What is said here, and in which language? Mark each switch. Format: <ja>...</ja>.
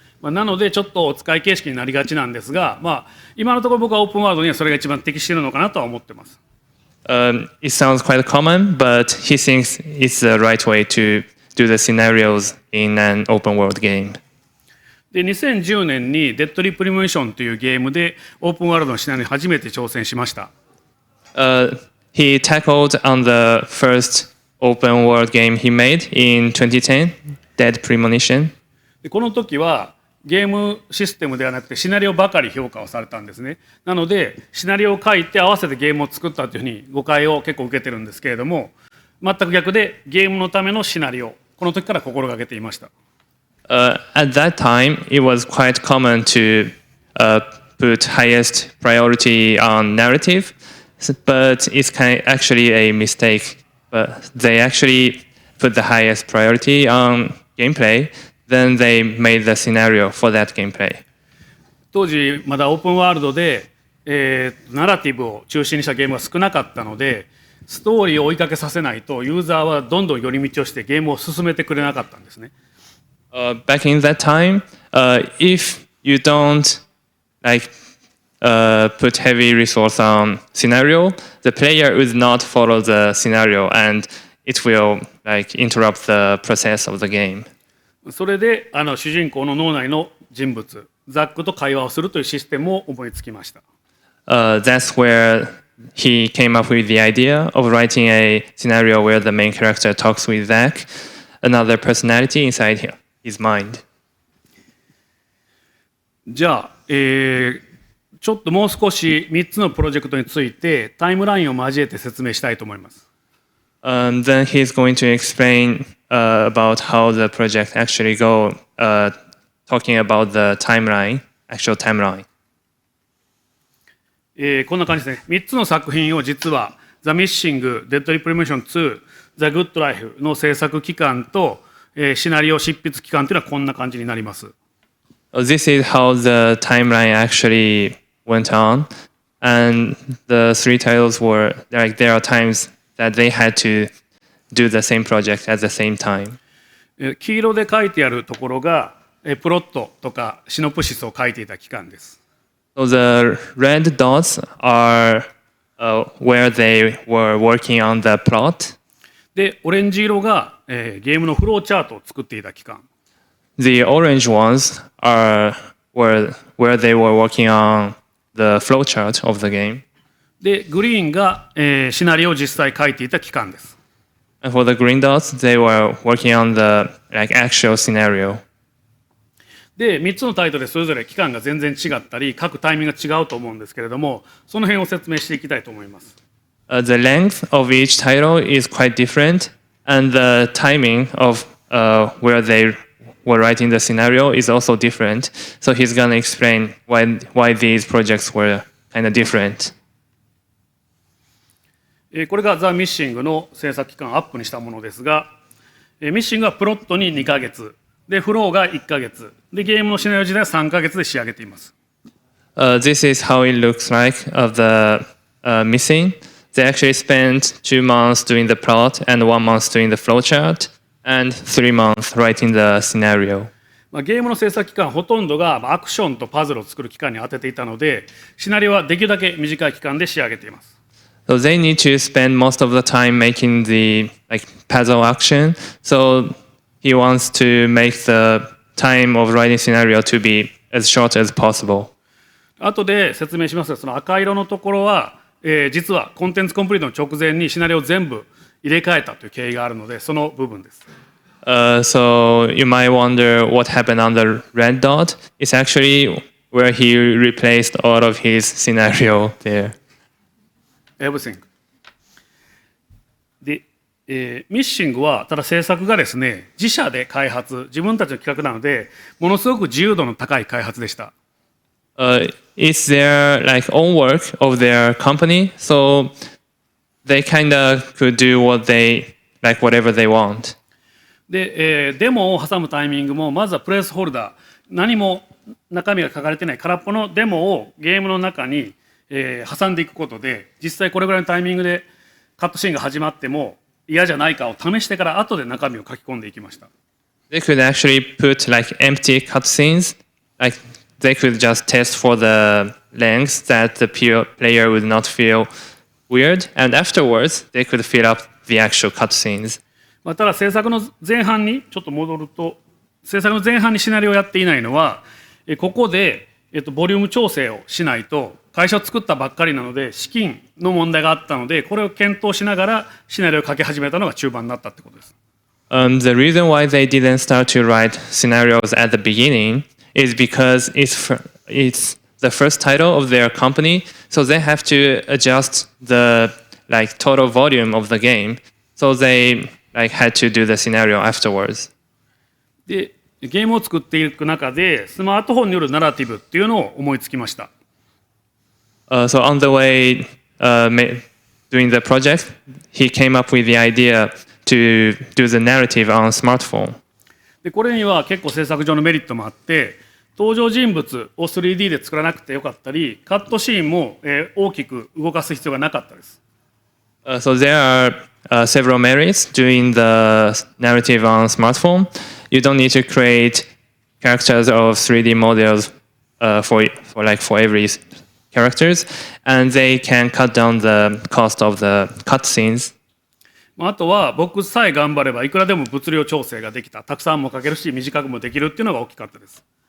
<ja>なのでちょっとお使い形式になりがちなんですが、今のところ僕はオープンワールドにはそれが一番適しているのかなとは思ってます。</ja> <en>It sounds quite common, but he thinks it's the right way to do the scenarios in an open world game.</en> <ja>で、2010年にデッドリプリモーションというゲームでオープンワールドのシナリオに初めて挑戦しました。</ja> <en>He tackled on the first open world game he made in 2010, Dead Premonition.</en> <ja>でこの時はゲームシステムではなくてシナリオばかり評価をされたんですね。なのでシナリオを書いて合わせてゲームを作ったというふうに誤解を結構受けてるんですけれども、全く逆でゲームのためのシナリオ、この時から心がけていました。</ja> <en>At that time, it was quite common to put highest priority on narrative, but it's actually a mistake. But they actually put the highest priority on gameplay, then they made the scenario for that gameplay.</en> <ja>当時まだオープンワールドで、ナラティブを中心にしたゲームが少なかったので、ストーリーを追いかけさせないとユーザーはどんどん寄り道をしてゲームを進めてくれなかったんですね。</ja> <en>Back in that time, if you don't put heavy resource on scenario, the player would not follow the scenario, and it will interrupt the process of the game.</en> <ja>それで主人公の脳内の人物ザックと会話をするというシステムを思いつきました。</ja> <en>That's where he came up with the idea of writing a scenario where the main character talks with Zach, another personality inside his mind.</en> <ja>じゃあ、ちょっともう少し3つのプロジェクトについてタイムラインを交えて説明したいと思います。</ja> <en>Then he's going to explain about how the project actually go, talking about the timeline, actual timeline.</en> <ja>こんな感じですね。 3つの作品を実は「ザ・ミッシング」「デッド・リプリモーション2」「ザ・グッド・ライフ」の制作期間と、シナリオ執筆期間というのはこんな感じになります。</ja> <en>This is how the timeline actually went on, and the three titles were there are times that they had to do the same project at the same time.</en> <ja>黄色で書いてあるところがプロットとかシノプシスを書いていた期間です。</ja> <en>So the red dots are where they were working on the plot.</en> <ja>で、オレンジ色が、ゲームのフローチャートを作っていた期間。</ja> <en>The orange ones are where they were working on the flowchart of the game.</en> <ja>で、グリーンが、シナリオを実際書いていた期間です。</ja> <en>And for the green dots, they were working on the actual scenario.</en> <ja>で、3つのタイトルでそれぞれ期間が全然違ったり、書くタイミングが違うと思うんですけれども、その辺を説明していきたいと思います。</ja> <en>The length of each title is quite different, and the timing of where they were writing the scenario is also different. So he's gonna explain why these projects were kind of different.</en> <ja>これがザ・ミッシングの制作期間をアップにしたものですが、ミッシングはプロットに2ヶ月、で、フローが1ヶ月、で、ゲームのシナリオ自体は3ヶ月で仕上げています。</ja> <en>This is how it looks like of the missing. They actually spent 2 months doing the plot and 1 month doing the flowchart and 3 months writing the scenario.</en> <ja>ゲームの制作期間ほとんどがアクションとパズルを作る期間に当てていたので、シナリオはできるだけ短い期間で仕上げています。</ja> <en>So they need to spend most of the time making the puzzle action. So he wants to make the time of writing scenario to be as short as possible.</en> <ja>後で説明しますが、その赤色のところは、実はコンテンツコンプリートの直前にシナリオを全部入れ替えたという経緯があるので、その部分です。</ja> <en>So you might wonder what happened on the red dot. It's actually where he replaced all of his scenario there. Everything.</en> <ja>で、ミッシングはただ制作がですね、自社で開発、自分たちの企画なので、ものすごく自由度の高い開発でした。</ja> <en>It's their own work of their company, so they kind of could do whatever they want.</en> <ja>で、デモを挟むタイミングもまずはプレイスホルダー、何も中身が書かれてない空っぽのデモをゲームの中に、挟んでいくことで、実際これぐらいのタイミングでカットシーンが始まっても嫌じゃないかを試してから後で中身を書き込んでいきました。</ja> <en>They could actually put empty cutscenes, they could just test for the length that the player would not feel weird, and afterwards they could fill up the actual cutscenes.</en> <ja>ただ制作の前半にちょっと戻ると、制作の前半にシナリオをやっていないのは、ここで、ボリューム調整をしないと、会社を作ったばっかりなので資金の問題があったので、これを検討しながらシナリオを書き始めたのが中盤になったってことです。</ja> <en>The reason why they didn't start to write scenarios at the beginning is because it's the first title of their company, so they have to adjust the total volume of the game. So they had to do the scenario afterwards.</en> <ja>で、ゲームを作っていく中でスマートフォンによるナラティブっていうのを思いつきました。</ja> <en>So on the way doing the project, he came up with the idea to do the narrative on smartphone.</en> <ja>で、これには結構制作上のメリットもあって、登場人物を 3D で作らなくてよかったり、カットシーンも大きく動かす必要がなかったです。</ja> <en>So there are several merits doing the narrative on smartphone. You don't need to create characters of 3D models for every characters, and they can cut down the cost of the cutscenes.</en> <ja>あとは僕さえ頑張ればいくらでも物量調整ができた、たくさんも書けるし短くもできるっていうのが大きかったです。</ja>